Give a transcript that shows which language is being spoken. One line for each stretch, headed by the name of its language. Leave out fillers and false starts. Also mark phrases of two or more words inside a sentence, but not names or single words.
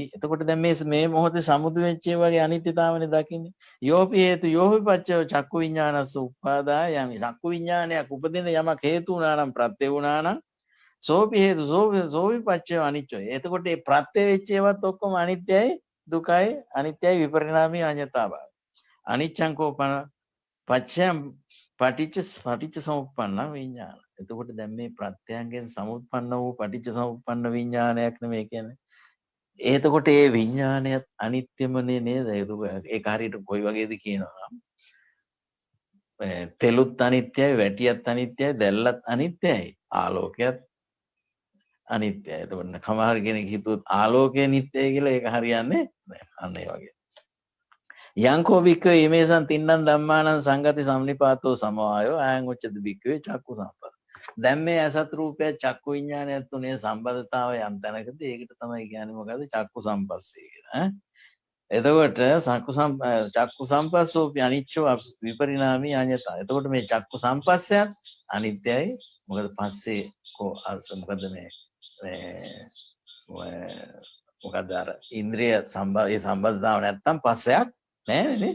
Sinhala: එතකොට දැන් මේ මොහොතේ සමුදු වෙච්ච වගේ අනිත්‍යතාවනේ දකින්නේ.
Pali: යෝපි හේතු යෝපි පච්චය චක්කු විඥානස්ස උපාදාය යමි.
Sinhala: චක්කු විඥානයක් උපදින යමක් හේතු වුණා නම් ප්‍රත්‍ය වුණා නම්
Pali: සෝපි හේතු සෝපි පච්චය අනිච්චය.
Sinhala: එතකොට මේ ප්‍රත්‍ය වෙච්ච ඒවත් ඔක්කොම අනිත්‍යයි දුකයි අනිත්‍යයි විපරිණාමී අඤ්ඤතාභාවී.
Pali: අනිච්චං කෝපන පච්චයං පටිච්ච සමුප්පන්න විඥාන.
Sinhala: එතකොට දැන් මේ ප්‍රත්‍යයන්ගෙන් සමුප්පන්න වූ පටිච්ච සමුප්පන්න විඥානයක් නෙමෙයි කියන්නේ. එතකොට මේ විඥානයත් අනිත්‍යමනේ නේද? ඒක හරියට කොයි වගේද කියනවා. තෙලුත් අනිත්‍යයි, වැටියත් අනිත්‍යයි, දැල්ලත් අනිත්‍යයි, ආලෝකයත් අනිත්‍යයි. එතකොට කමහර කෙනෙක් හිතුවොත් ආලෝකය නිට්ටයයි කියලා ඒක හරියන්නේ නැහැ. අන්න ඒ වගේ.
Pali: යංකෝ භික්ඛවේ ඉමේසං තින්නම් ධම්මානං සංගති සම්නිපාතෝ සමවායෝ අයං උච්චති භික්ඛවේ චක්කු සම්පස්ස.
Sinhala: දැන් මේ අසත් රූපය චක්කු විඥානයත් තුනේ සම්බන්ධතාවය යම් තැනකදී ඒකට තමයි කියන්නේ මොකද්ද?
Pali: චක්කු සම්පස්සේ
Sinhala: කියලා.
Pali: එතකොට චක්කු සම්පස්සෝපි අනිච්චෝ විපරිණාමී අඤ්ඤතා.
Sinhala: එතකොට මේ චක්කු සම්පස්සයත් අනිත්‍යයි. මොකද පස්සේ මොකද මේ මොකද අර ඉන්ද්‍රිය සම්බන්ධතාව නැත්තම් පස්සයක් නෑ නේ.